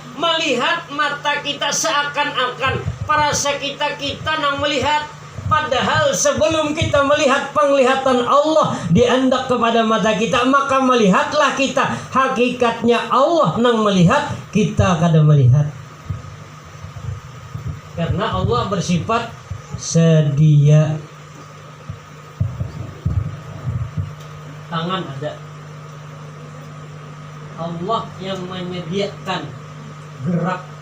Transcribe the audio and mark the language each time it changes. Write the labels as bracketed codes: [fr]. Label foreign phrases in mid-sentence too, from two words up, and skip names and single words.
[id] Melihat mata kita seakan-akan perasa kita nang melihat. Padahal sebelum kita melihat penglihatan Allah diandak kepada mata kita, maka melihatlah kita. Hakikatnya Allah nang melihat, kita kada melihat. Karena Allah bersifat sedia. Tangan ada. Allah yang menyediakan gerak.